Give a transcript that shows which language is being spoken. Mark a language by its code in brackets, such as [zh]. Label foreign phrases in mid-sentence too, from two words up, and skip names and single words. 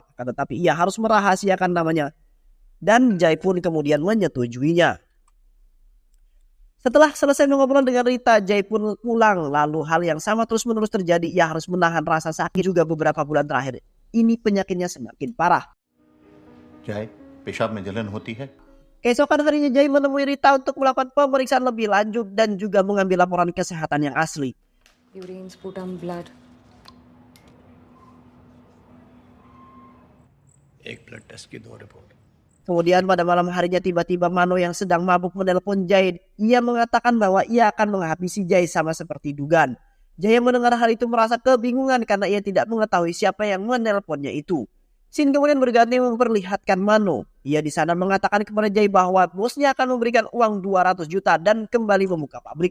[id] Tetapi ia harus merahasiakan namanya. Dan Jay pun kemudian menyetujuinya. Setelah selesai mengobrol dengan Rita, Jay pun pulang. Lalu hal yang sama terus-menerus terjadi. Ia harus menahan rasa sakit juga beberapa bulan terakhir. Ini penyakitnya semakin parah. Jay, [hi] पेशाब में जलन होती है? [id] Keesokan harinya Jay menemui Rita untuk melakukan pemeriksaan lebih lanjut dan juga mengambil laporan kesehatan yang asli. [en] Urine, sputum, blood. [hi] एक [en] blood test [hi] की 2 रिपोर्ट. [id] Kemudian pada malam harinya tiba-tiba Mano yang sedang mabuk menelpon Jay. Ia mengatakan bahwa ia akan menghabisi Jay sama seperti dugaan. Jay yang mendengar hal itu merasa kebingungan karena ia tidak mengetahui siapa yang menelponnya itu. Scene kemudian berganti memperlihatkan Mano. Ia di sana mengatakan kepada Jay bahwa bosnya akan memberikan uang 200 juta dan kembali membuka pabrik.